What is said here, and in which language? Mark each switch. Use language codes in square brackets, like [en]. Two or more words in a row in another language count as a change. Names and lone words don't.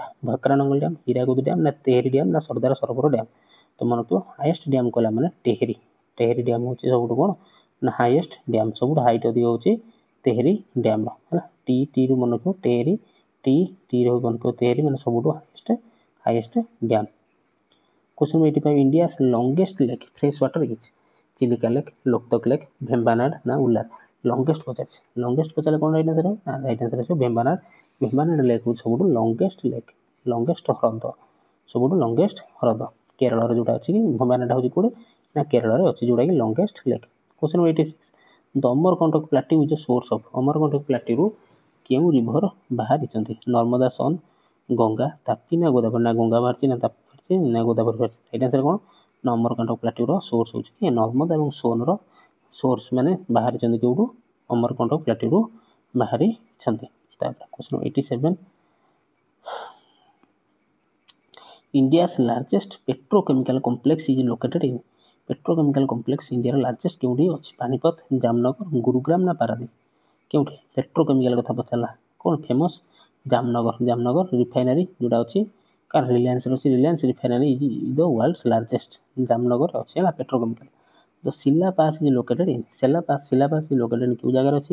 [or] ଭାକ୍ରାନଙ୍ଗଲ ଡ୍ୟାମ୍, ହୀରାକୁଦ ଡ୍ୟାମ୍, ନା ତେହେରି ଡ୍ୟାମ୍, ନା ସର୍ଦାର ସରୋବର ଡ୍ୟାମ୍? ତ ମନେରଖିବ [en] highest dam [or] କହିଲା ମାନେ ତେହେରି। ତେହେରି ଡ୍ୟାମ୍ ହେଉଛି ସବୁଠୁ କ'ଣ ନା [en] highest dam, [or] ସବୁଠୁ ହାଇଟ୍ ଅଧିକ ହେଉଛି ତେହେରି ଡ୍ୟାମ୍ର ହେଲା। ଟି ରୁ ମନେରଖିବ ତେହେରି, ଟି ରୁ ମନେରଖିବ ତେହେରି, ମାନେ ସବୁଠୁ [en] highest dam. Question 85, India's longest lake fresh water is? [or] ଚିଲିକା ଲେକ୍, ଲୋକତକ ଲେକ୍, ଭେମ୍ବାନାଡ, ନା ଉଲାର? ଲଙ୍ଗେଷ୍ଟ ପଚାରିଛି। ଲଙ୍ଗେଷ୍ଟ ପଚାରିଲେ କ'ଣ [en] right answer? right answer [or] ଆସିବ ଭେମ୍ବାନାଡ। ଭେମ୍ବାନାଡ ଲେକ୍ ହେଉଛି ସବୁଠୁ [en] longest lake, [or] ଲଙ୍ଗେଷ୍ଟ ହ୍ରଦ, ସବୁଠୁ ଲଙ୍ଗେଷ୍ଟ ହ୍ରଦ। କେରଳରେ ଯେଉଁଟା ଅଛି କି ଭେମ୍ବାନାଡ ହେଉଛି କେଉଁଠି ନା କେରଳରେ ଅଛି, ଯେଉଁଟାକି [en] longest lake. Question 86, the Amarkantak plateau is the source of, [or] ଅମରକଣ୍ଟକ ପ୍ଲାଟ୍ୟୁରୁ କେଉଁ ରିଭର ବାହାରିଛନ୍ତି? ନର୍ମଦା, ସୋନ, ଗଙ୍ଗା, ତାପ୍ତି, ନା ଗୋଦାବରୀ? ନା ଗଙ୍ଗା ବାହାରିଛି, ନା ତାପ୍ତି ବାହାରିଛି, ନା ଗୋଦାବରୀ ବାହାରିଛି? [en] right answer [or] କ'ଣ ନା ଅମରକଣ୍ଟକ ପ୍ଲାଟ୍ୟୁର ସୋର୍ସ ହେଉଛି କି ନର୍ମଦା ଏବଂ ସୋନର ସୋର୍ସ, ମାନେ ବାହାରିଛନ୍ତି କେଉଁଠୁ? ଅମରକଣ୍ଟକ ପ୍ଲାଟ୍ୟୁରୁ ବାହାରିଛନ୍ତି। [en] ତାପରେ Question 87, India's largest petrochemical complex is located in? petrochemical complex [or] ଇଣ୍ଡିଆର ଲାର୍ଜେଷ୍ଟ କେଉଁଠି ଅଛି? ପାନିପତ, ଜାମନଗର, ଗୁରୁଗ୍ରାମ, ନା ପାରାଦୀପ? କେଉଁଠି? ପେଟ୍ରୋକେମିକାଲ କଥା ପଚାରିଲା। କ'ଣ ଫେମସ୍? ଜାମନଗର ରିଫାଇନାରୀ ଯେଉଁଟା ଅଛି କାର ରିଲାଏନ୍ସର ଅଛି, [en] Reliance refinery is the world's largest, [or] ଜାମନଗର ଅଛି ହେଲା ପେଟ୍ରୋକେମିକାଲ। [en] The Shila Pass is located in? Shila Pass is located [or] କେଉଁ ଜାଗାରେ ଅଛି?